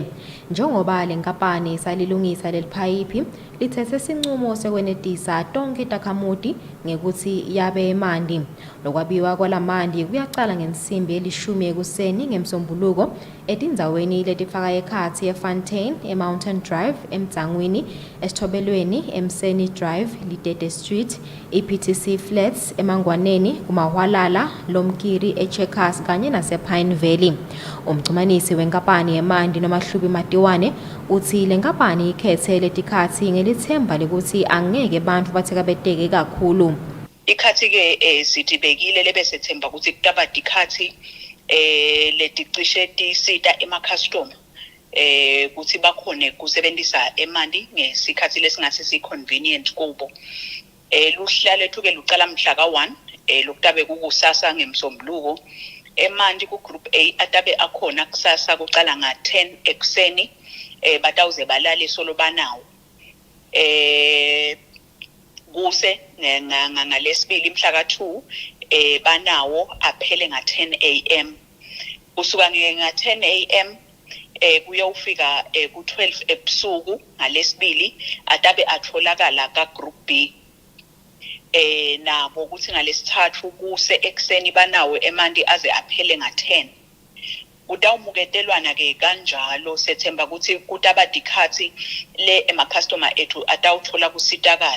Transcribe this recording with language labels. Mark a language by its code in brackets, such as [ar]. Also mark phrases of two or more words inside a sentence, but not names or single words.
[ss] Njengoba lenkapani isalilungisa leliphayipi lithethe sinqumo sekwenetisa tonke takhamuti ngekuthi yabe emanti. Lokwabiwa kwalamandi kuyaqala ngensimbi ye-10 ekuseni ngemsombuluko etindzaweni letifaka ekhathi eFontaine, eMountain Drive, eMdzangweni, eSithobelweni, eMseni Drive, Lidede Street, ePTC Flats, eMangwaneni, kuMahwalala, Lomkiri, eCheckers kanye nasePine Valley. Umxhumanisi wenkapani yemanti noMahlubi Matiwane uthi lenkapani ikhethe letikhathi ngelithemba lekuthi angeke bantu batheka beteke kakhulu. Ikhathi ke sitibekile lebesethemba ukuthi kutaba dikhathi leticishe tisita ema-customer kuthi bakhone kusebenzisa emanti ngesikhathi lesingase si-convenient kubo. Luhla lethu ke lucala mhla ka-1 lokutabe kukusasa ngemsombuluko Manje ku group A atabe akhona kusasa kuqala nga-10 ekuseni batawuze balale solo banawo. Kuse ngalesibili mhla ka2 banawo aphele nga10 AM. Kusuka nga10 AM kuyofika ku12 ebusuku ngalesibili atabe atholakala ka group B. Nabo ukuthi ngalesithathu kuse ekseni banawo emandi aze aphele nga10. Kutawumuketelwana ke kanjalo sethemba ukuthi kutabadikhathi le ema customer ethu atawuthola kusitakala.